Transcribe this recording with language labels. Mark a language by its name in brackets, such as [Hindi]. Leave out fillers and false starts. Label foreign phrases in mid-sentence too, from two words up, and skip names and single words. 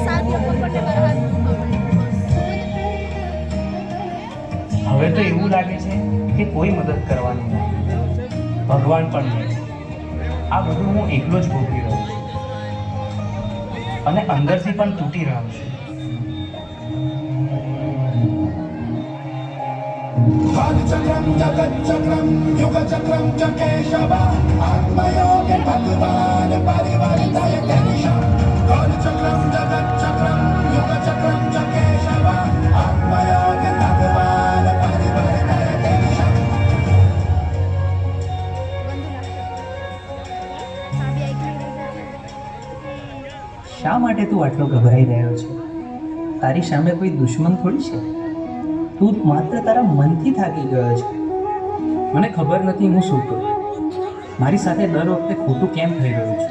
[Gujarati] હવે તો એવું લાગે છે કે કોઈ મદદ કરવાની નહીં, ભગવાન પણ નહીં. આ બધું હું એકલો જ ભોગવી રહ્યો છું અને અંદરથી પણ તૂટી રહ્યો છું. [Sanskrit] कालचक्रं जगच्चक्रं युगचक्रं च केशव आत्मयोगे भगवान् परिवर्तय केशव. कालचक्रं जगच्चक्रं युगचक्रं च केशव आत्मयोगे भगवान् परिवर्तय केशव. [Gujarati] શા માટે તું આટલો ગભરાઈ રહ્યો છે? તારી સામે કોઈ દુશ્મન થોડી છે. તું માત્ર તારા મનથી થાકી ગયો છે. મને ખબર નથી હું શું કરું. મારી સાથે દર વખતે ખોટું કેમ થઈ રહ્યું છે?